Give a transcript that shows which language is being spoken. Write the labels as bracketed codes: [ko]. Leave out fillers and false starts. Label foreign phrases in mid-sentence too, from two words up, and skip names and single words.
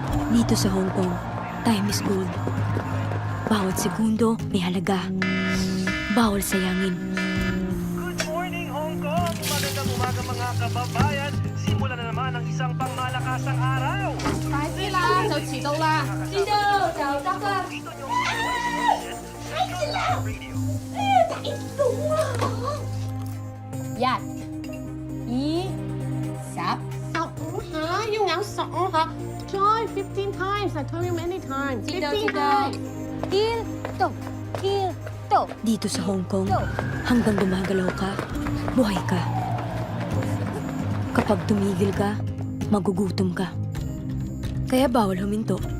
[tl] Dito sa Hong Kong, [en] time is gold. [tl] Bawat segundo may halaga. Bawal sayangin. [en] Good morning, Hong Kong! [tl] Magandang umaga mga kababayan. Simula na naman ang isang pangmalakasang araw. [yue] 快啲啦，就遲到啦。知道就得啦。一、二、15下，要咬15 下。 [en] Try 15 times. I told you many times. 15 times. [tl] Dito sa Hong Kong, hanggang gumagalaw ka, buhay ka. Kapag tumigil ka, magugutom ka. Kaya bawal huminto.